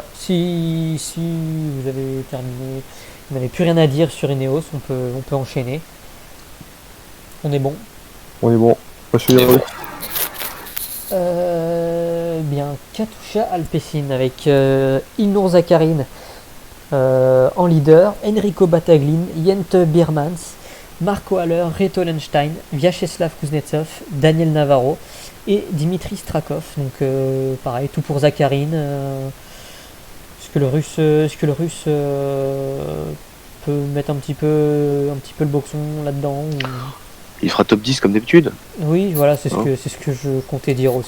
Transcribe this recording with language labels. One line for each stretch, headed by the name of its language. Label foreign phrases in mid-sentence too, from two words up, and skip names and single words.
French: Si vous avez terminé, vous n'avez plus rien à dire sur Ineos, on peut enchaîner. On est bon. Moi je suis heureux. Bien, Katusha Alpecin avec Ilnur Zakarin en leader, Enrico Battaglin, Jente Biermans, Marco Haller, Reto Lenstein, Vyacheslav Kuznetsov, Daniel Navarro et Dimitri Strakov. Donc pareil, tout pour Zakarin. Est-ce que le russe peut mettre un petit peu le boxon là-dedans ou... Il fera top 10 comme d'habitude. Oui, voilà, c'est Hein ce que je comptais dire aussi.